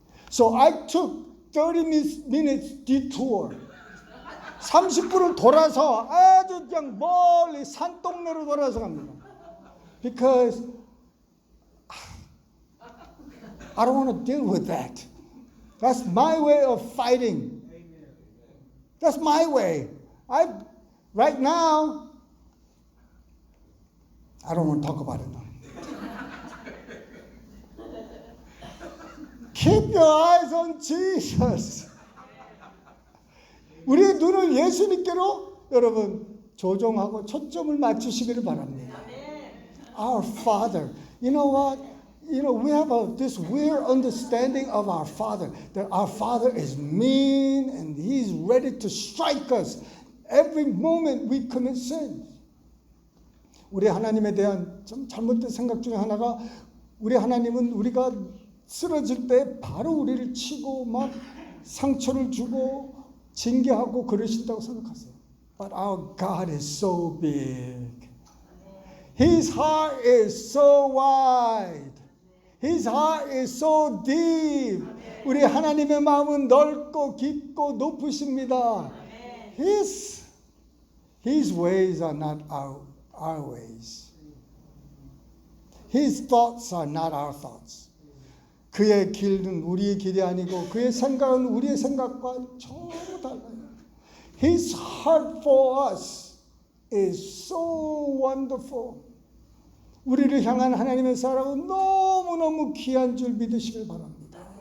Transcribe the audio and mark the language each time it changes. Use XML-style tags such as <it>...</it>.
<en>So I took 30 minutes detour.</en> <ko>30분을 돌아서 아주 그냥 멀리 산동네로 돌아서 갑니다.</ko> <en>Because I don't want to deal with that. That's my way of fighting. That's my way. Right now, I don't want to talk about it now. Keep your eyes on Jesus.</en> <ko>우리의 눈을 예수님께로 여러분 조정하고 초점을 맞추시기를 바랍니다.</ko> <en>Our Father. You know what? We have this weird understanding of our Father. That our Father is mean and He's ready to strike us every moment we commit sin.</en> <ko>우리 하나님에 대한 좀 잘못된 생각 중에 하나가 우리 하나님은 우리가 쓰러질 때 바로 우리를 치고 막 상처를 주고 징계하고 그러신다고 생각하세요.</ko> <en>But our God is so big. His heart is so wide. His heart is so deep.</en> <ko>우리 하나님의 마음은 넓고 깊고 높으십니다.</ko> <en>His ways are not our ways. His thoughts are not our thoughts.</en> <ko>그의 길은 우리의 길이 아니고 그의 생각은 우리의 생각과 전혀 달라요.</ko> <en>His heart for us is so wonderful.</en> <ko>우리를 향한 하나님의 사랑은 너무너무 귀한 줄 믿으시길 바랍니다.</ko>